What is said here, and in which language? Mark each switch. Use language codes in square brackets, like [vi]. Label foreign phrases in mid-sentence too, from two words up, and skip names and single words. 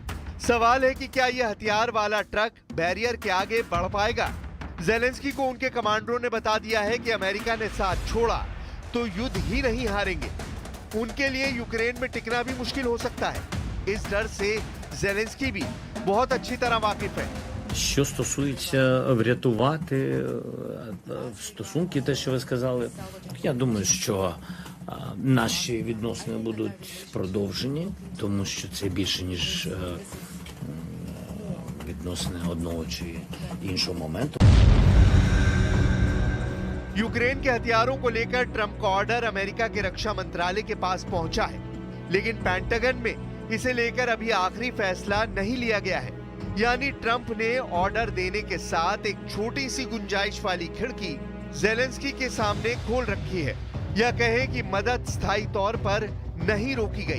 [hi] सवाल है कि क्या यह हथियार वाला ट्रक बैरियर के आगे बढ़ पाएगा? जेलेंस्की को उनके कमांडरों ने बता दिया है कि अमेरिका ने साथ छोड़ा तो युद्ध ही नहीं हारेंगे। उनके लिए यूक्रेन में टिकना भी मुश्किल हो सकता है। इस डर से जेलेंस्की भी बहुत अच्छी तरह वाकिफ है। [uk] Що стосується врятувати стосунки, те, що ви сказали, я думаю, що наші відносини будуть продовжені, тому що це більше, ніж відносини одного чи іншого моменту. [hi] यूक्रेन के हथियारों को लेकर ट्रंप का ऑर्डर अमेरिका के रक्षा मंत्रालय के पास पहुंचा है, लेकिन पेंटागन में इसे लेकर अभी आखिरी फैसला नहीं लिया गया है। यानी ट्रंप ने ऑर्डर देने के साथ एक छोटी सी गुंजाइश वाली खिड़की जेलेंस्की के सामने खोल रखी है, या कहे कि मदद स्थायी तौर पर नहीं रोकी गई।